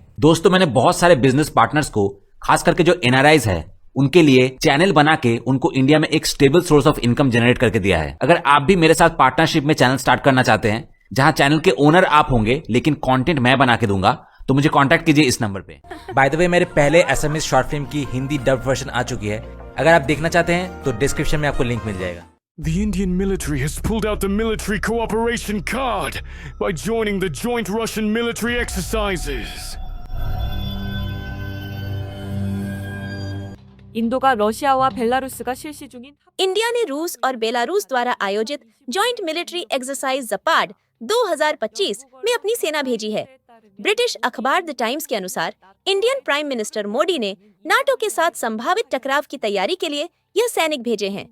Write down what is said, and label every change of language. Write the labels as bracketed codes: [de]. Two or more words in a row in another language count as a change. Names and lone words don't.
[hi] दोस्तों, मैंने बहुत सारे [en] business partners [hi] को, खास करके जो एनआरआईज है, उनके लिए चैनल बना के उनको इंडिया में एक [en] stable source of income generate [hi] करके दिया है। अगर आप भी मेरे साथ पार्टनरशिप में [en] channel start [hi] करना चाहते हैं, जहां चैनल के ओनर आप होंगे लेकिन कंटेंट मैं बना के दूंगा, तो मुझे कांटेक्ट कीजिए इस नंबर पे। [en] by the way, [hi] मेरे पहले एसएमएस [en] short film [hi] की [en] Hindi dub version [hi] आ चुकी है। अगर आप देखना चाहते हैं तो डिस्क्रिप्शन में आपको लिंक मिल जाएगा। [en] The Indian military has pulled out the military cooperation card by joining the joint Russian military exercises. [ko] 인도가 러시아와 벨라루스가 실시 중인 [hi] इंडिया ने रूस और बेलारूस द्वारा आयोजित [en] joint military exercise [hi] जपाड 2025 में अपनी सेना भेजी है। ब्रिटिश अखबार द टाइम्स के अनुसार [en] Indian Prime Minister [hi] मोदी ने नाटो के साथ संभावित टकराव की तैयारी के लिए यह सैनिक भेजे हैं।